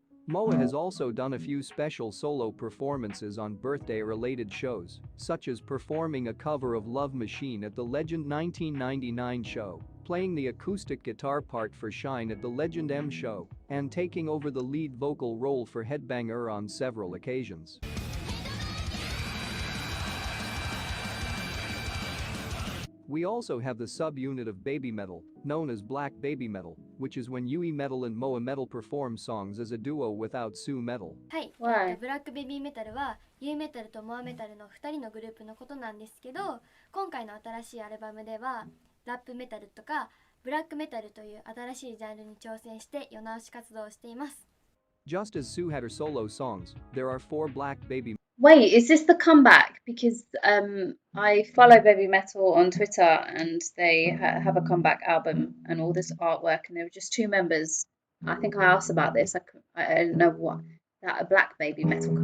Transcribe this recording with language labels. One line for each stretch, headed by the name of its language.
English: Moa has also done a few special solo performances on birthday-related shows, such as performing a cover of Love Machine at the Legend 1999 show, playing the acoustic guitar part for Shine at the Legend M show, and taking over the lead vocal role for Headbanger on several occasions. We also have the subunit of baby metal, known as black baby metal, which is when Yui metal and Moa metal perform songs as a duo without Su metal.
Japanese: はい、
English: Why?
Japanese: ブラックベビーメタルはユーメタルとモアメタルの2人のグループのことなんですけど、今回の新しいアルバムではラップメタルとかブラックメタルという新しいジャンルに挑戦して世直し活動をしています。
English: Just as Su had her solo songs, there are 4 black baby Wait, is this the comeback? Because I follow Baby Metal on Twitter and they have a comeback album and all this artwork, and there were just 2 members. I think I asked about this. I don't know what that a black Baby Metal.